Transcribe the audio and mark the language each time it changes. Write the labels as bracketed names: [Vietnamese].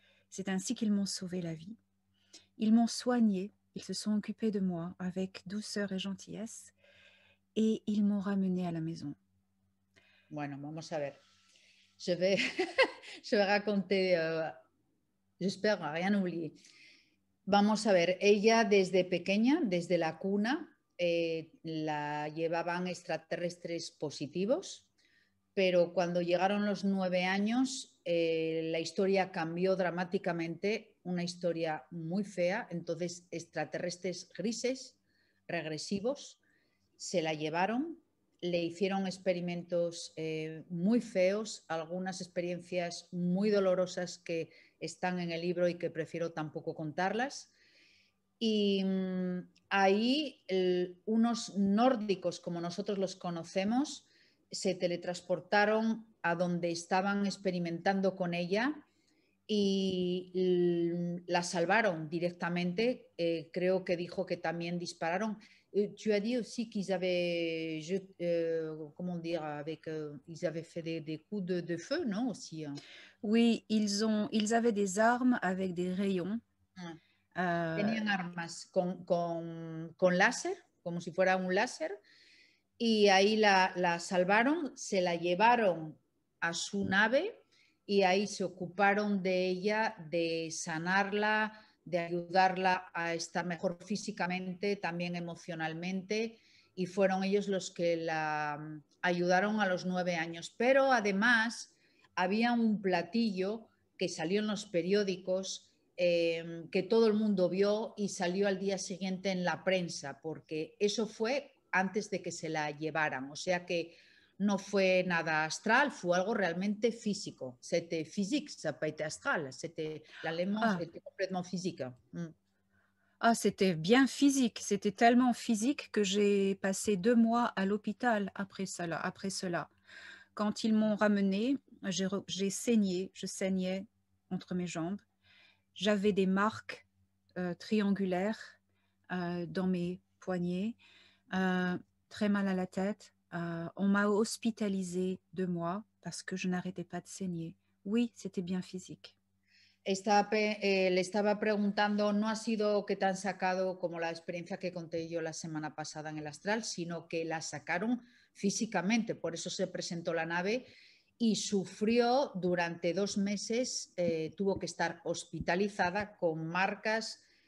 [French] C'est ainsi qu'ils m'ont sauvé la vie. Ils m'ont soignée, ils se sont occupés de moi avec douceur et gentillesse et ils m'ont ramenée à la maison. [Spanish] Bueno, vamos a ver. [French] Je vais, je vais raconter, j'espère rien oublier. [Spanish] Vamos a ver, ella desde pequeña, desde la cuna, la llevaban extraterrestres positivos, pero cuando llegaron los 9 años, la historia cambió dramáticamente, una historia muy fea, entonces extraterrestres grises, regresivos, se la llevaron, le hicieron experimentos muy feos, algunas experiencias muy dolorosas que están en el libro y que prefiero tampoco contarlas. Y ahí unos nórdicos, como nosotros los conocemos, se teletransportaron a donde estaban experimentando con ella y la salvaron directamente. Creo que dijo que también dispararon. [French] Tu as dit aussi qu'ils avaient, comment dire, ils avaient fait des coups de feu, non aussi. Oui, ils avaient des armes avec des rayons. [Spanish] Tenían armas con láser, como si fuera un láser, y ahí la salvaron, se la llevaron a su nave y ahí se ocuparon de ella, de sanarla, de ayudarla a estar mejor físicamente, también emocionalmente, y fueron ellos los que la ayudaron a los 9 años. Pero además había un platillo que salió en los periódicos que todo el mundo vio y salió al día siguiente en la prensa, porque eso fue antes de que se la llevaran, o sea que no fue nada astral, fue algo realmente físico. [French] C'était physique, ça n'a pas été astral, c'était l'élément était complètement physique. Ah, c'était bien physique, c'était tellement physique que j'ai passé 2 mois à l'hôpital après cela. Quand ils m'ont ramenée, j'ai saigné, je saignais entre mes jambes. J'avais des marques, triangulaires, dans mes poignets, heu, très mal à la tête. On m'a hospitalisée 2 mois parce que je n'arrêtais pas de saigner. Oui, c'était bien physique. [Spanish] Le estaba preguntando, no ha sido que te han sacado como la experiencia que conté yo la semana pasada en el astral, sino que la sacaron físicamente, por eso se presentó la nave y sufrió durante 2 meses, tuvo que estar hospitalizada con marcas